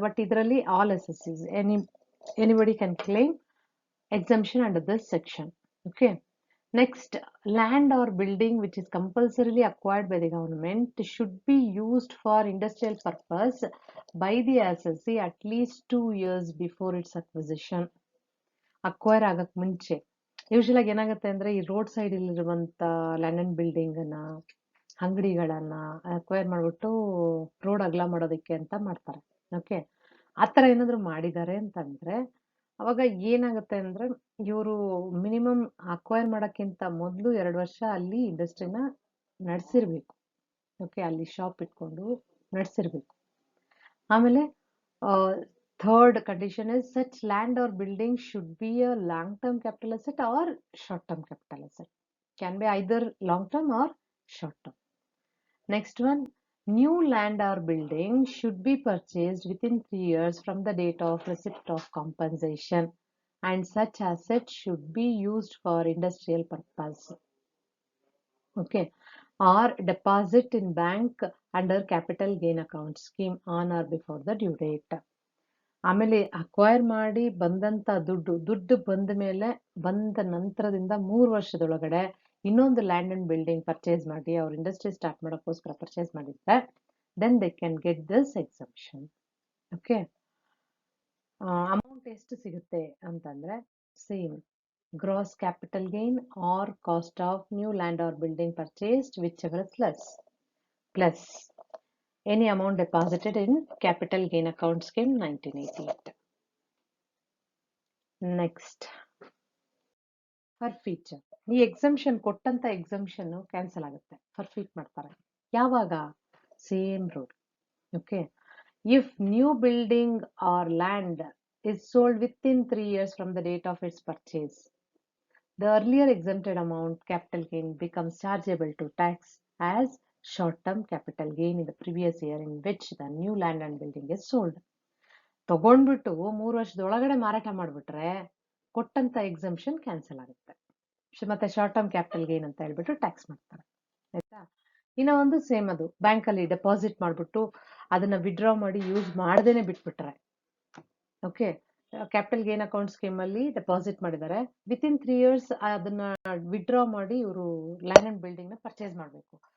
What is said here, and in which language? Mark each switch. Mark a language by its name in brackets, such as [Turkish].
[English] But ಇದರಲ್ಲಿ all assessees, anybody can claim exemption under this section. Okay. Next, land or building which is compulsorily acquired by the government should be used for industrial purpose by the assessee at least 2 years before its acquisition. [Kannada] Acquire ಆಗಕ್ಕೆ ಮುಂಚೆ usual ಆಗಿ ಏನಾಗುತ್ತೆ ಅಂದ್ರೆ ಈ road side ಇಲ್ಲಿರುವಂತ land and building ಅನ್ನ, ಅಂಗಡಿಗಳನ್ನ acquire ಮಾಡ್ಬಿಟ್ಟು road ಅಗಲ ಮಾಡೋದಕ್ಕೆ ಅಂತ ಮಾಡ್ತಾರೆ. ಓಕೆ, ಆತರ ಏನಾದ್ರು ಮಾಡಿದ್ದಾರೆ ಅಂತಂದ್ರೆ ಅವಾಗ ಏನಾಗುತ್ತೆ ಅಂದ್ರೆ ಇವರು ಮಿನಿಮಮ್ ಅಕ್ವೈರ್ ಮಾಡೋಕ್ಕಿಂತ ಮೊದಲು 2 ವರ್ಷ ಅಲ್ಲಿ ಇಂಡಸ್ಟ್ರಿನ ನಡೆಸಿರ್ಬೇಕು. ಓಕೆ, ಅಲ್ಲಿ ಶಾಪ್ ಇಟ್ಕೊಂಡು ನಡೆಸಿರ್ಬೇಕು. [English] ಆಮೇಲೆ third condition is such land or building should be a long-term capital asset or short-term capital asset. Can be either long-term or short-term. Next one, new land or building should be purchased within 3 years from the date of receipt of compensation, and such asset should be used for industrial purpose. Okay, or deposit in bank under capital gain account scheme on or before the due date. [Kannada] ಆಮೇಲೆ acquire ಮಾಡಿ ಬಂದಂತ ದುಡ್ಡು ಬಂದ ನಂತರದಿಂದ 3 ವರ್ಷದೊಳಗಡೆ ಇನ್ನೊಂದು land and building purchase ಮಾಡಿ ಅವ್ರ industry start ಮಾಡೋಕ್ಕೋಸ್ಕರ purchase ಮಾಡಿದ್ರೆ [English] Then they can get this exemption. Okay, [Kannada] amount ಎಷ್ಟು ಸಿಗುತ್ತೆ ಅಂತಂದ್ರೆ [English] Same gross capital gain or cost of new land or building purchased whichever is less plus any amount deposited in capital gain account scheme 1988. Next, forfeiture. [Kannada] ಈ exemption ಕೊಟ್ಟಂತ exemption cancel ಆಗುತ್ತೆ, ಫರ್ಫೀಟ್ ಮಾಡ್ತಾರೆ. ಯಾವಾಗ? Same rule. [English] Okay, if new building or land is sold within 3 years from the date of its purchase, the earlier exempted amount capital gain becomes chargeable to tax as short-term capital gain in the previous year in which the new land and building is sold. [Kannada] ತಗೊಂಡ್ಬಿಟ್ಟು 3 ವರ್ಷದೊಳಗಡೆ ಮಾರಾಟ ಮಾಡ್ಬಿಟ್ರೆ ಕೊಟ್ಟಂತ exemption cancel ಆಗುತ್ತೆ. ಮತ್ತೆ short term capital gain ಅಂತ ಹೇಳ್ಬಿಟ್ಟು tax ಮಾಡ್ತಾರೆ. ಆಯ್ತಾ? ಇನ್ನ ಒಂದು ಸೇಮ್, ಅದು ಬ್ಯಾಂಕ್ ಅಲ್ಲಿ ಡೆಪಾಸಿಟ್ ಮಾಡ್ಬಿಟ್ಟು ಅದನ್ನ ವಿಡ್ರಾ ಮಾಡಿ ಯೂಸ್ ಮಾಡದೇನೆ ಬಿಟ್ಬಿಟ್ರೆ, okay, capital gain account scheme ಅಲ್ಲಿ ಡೆಪಾಸಿಟ್ ಮಾಡಿದ್ದಾರೆ, ವಿತಿನ್ 3 years ಅದನ್ನ ವಿಡ್ರಾ ಮಾಡಿ ಇವರು ಲ್ಯಾಂಡ್ ಅಂಡ್ ಬಿಲ್ಡಿಂಗ್ ನ ಪರ್ಚೇಸ್ ಮಾಡ್ಬೇಕು.